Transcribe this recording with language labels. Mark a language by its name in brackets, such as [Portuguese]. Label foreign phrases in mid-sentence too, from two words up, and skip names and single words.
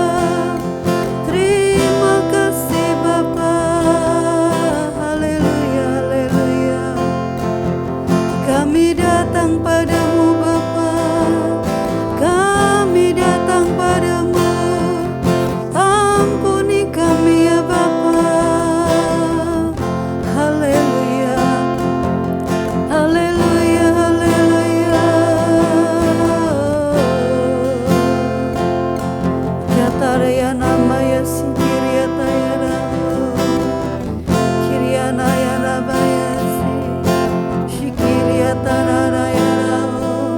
[Indonesian] Terima kasih Bapa. Haleluya, haleluya. Kami datang padamu Bapa, kami datang padamu. Ampuni kami ya Bapa. Haleluya, haleluya, haleluya. Yataraya namaya sikiriata yarao, kiriana yarabaya si, shikiriata rarayarao.